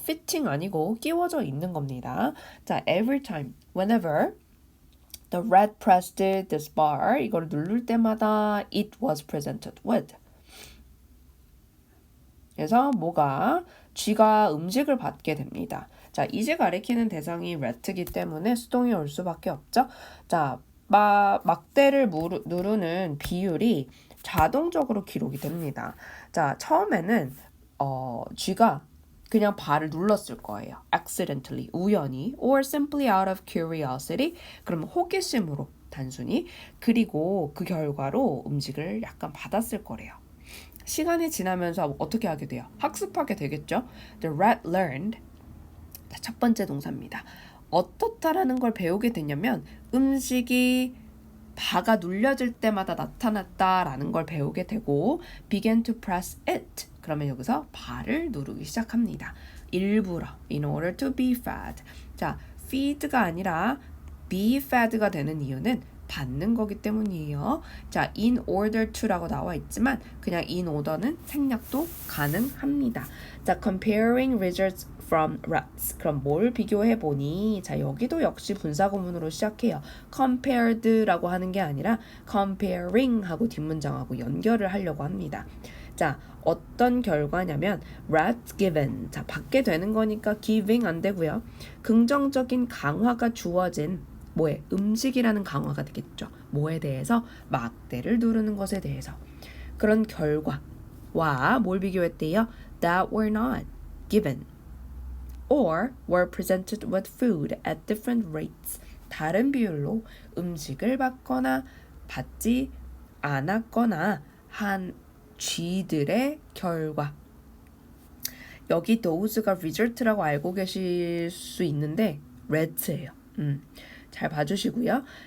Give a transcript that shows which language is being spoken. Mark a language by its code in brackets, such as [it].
[ko] fitting 아니고 끼워져 있는 겁니다. [en] 자, every time, whenever the rat pressed this bar, [ko] 이걸 누를 때마다 [en] it was presented with. [ko] 그래서 뭐가? 쥐가 음식을 받게 됩니다. 자, 이제 가리키는 대상이 rat이기 때문에 수동이 올 수밖에 없죠. 자, 막대를 누르는 비율이 자동적으로 기록이 됩니다. 자, 처음에는 쥐가 그냥 발을 눌렀을 거예요. [en] accidentally, [ko] 우연히, [en] or simply out of curiosity. [ko] 그러면 호기심으로 단순히. 그리고 그 결과로 음식을 약간 받았을 거래요. 시간이 지나면서 어떻게 하게 돼요? 학습하게 되겠죠? [en] The rat learned. [ko] 첫 번째 동사입니다. 어떻다라는 걸 배우게 되냐면 음식이 바가 눌려질 때마다 나타났다라는 걸 배우게 되고 [en] began to press it. [ko] 그러면 여기서 발을 누르기 시작합니다. 일부러 [en] in order to be fed. [ko] 자, feed가 아니라 be fed가 되는 이유는 받는 거기 때문이에요. 자, in order to라고 나와 있지만 그냥 in order는 생략도 가능합니다. [en] 자, comparing results from rats. [ko] 그럼 뭘 비교해 보니? 자, 여기도 역시 분사구문으로 시작해요. compared라고 하는 게 아니라 comparing 하고 뒷문장하고 연결을 하려고 합니다. 자, 어떤 결과냐면 rats given. 자, 받게 되는 거니까 giving 안 되고요. 긍정적인 강화가 주어진 뭐에? 음식이라는 강화가 되겠죠. 뭐에 대해서? 막대를 누르는 것에 대해서. 그런 결과와 뭘 비교했대요? [en] That were not given or were presented with food at different rates. [ko] 다른 비율로 음식을 받거나 받지 않았거나 한 쥐들의 결과. 여기 those가 result라고 알고 계실 수 있는데 rat예요. 잘 봐주시고요.